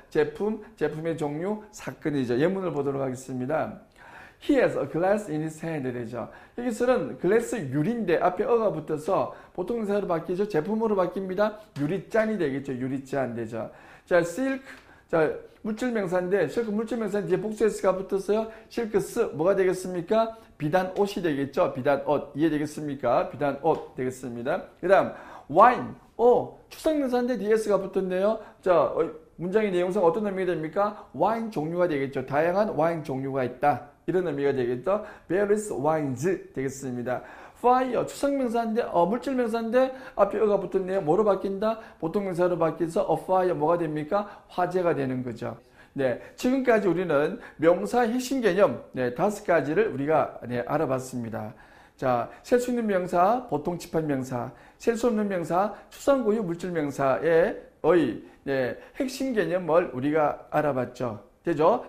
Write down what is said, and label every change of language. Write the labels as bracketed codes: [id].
[ko] 제품의 종류, 사건이죠. 예문을 보도록 하겠습니다. [en] He has a glass in his hand [ko] 되죠. 여기서는 글래스 유리인데 앞에 어가 붙어서 보통명사로 바뀌죠. 제품으로 바뀝니다. 유리잔이 되겠죠. 유리잔 되죠. 자, silk, 자, 물질명사인데, 실크 물질명사는 뒤에 복수S가 붙었어요. 실크스, 뭐가 되겠습니까? 비단 옷이 되겠죠. 비단 옷. 이해되겠습니까? 비단 옷 되겠습니다. 그 다음, wine, 추상명사인데 DS가 붙었네요. 자, 문장의 내용상 어떤 의미가 됩니까? 와인 종류가 되겠죠. 다양한 와인 종류가 있다. 이런 의미가 되겠죠. [en] various wines [ko] 되겠습니다. fire, 추상명사인데, 물질명사인데, 앞에 어가 붙었네요. 뭐로 바뀐다? 보통명사로 바뀌어서 a fire, 뭐가 됩니까? 화재가 되는 거죠. 네. 지금까지 우리는 명사의 핵심 개념, 네, 5가지를 우리가 알아봤습니다. 자, 셀 수 있는 명사, 보통 집합명사, 셀 수 없는 명사, 추상고유 물질명사의 핵심 개념을 우리가 알아봤죠. 되죠?